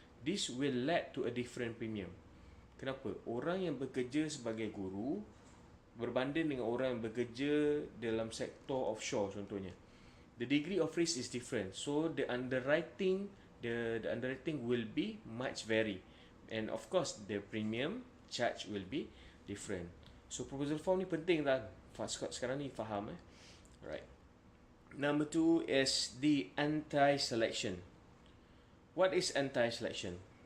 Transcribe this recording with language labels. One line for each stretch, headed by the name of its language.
English: This will lead to a different premium.
Malay: Kenapa? Orang yang bekerja sebagai guru berbanding dengan orang yang bekerja dalam sektor offshore contohnya.
English: The degree of risk is different. So the underwriting will be much vary. And of course the premium charge will be different.
Malay: So proposal form ni penting tak? Sekarang ni faham Alright.
English: Number 2 is the anti-selection. What is anti-selection?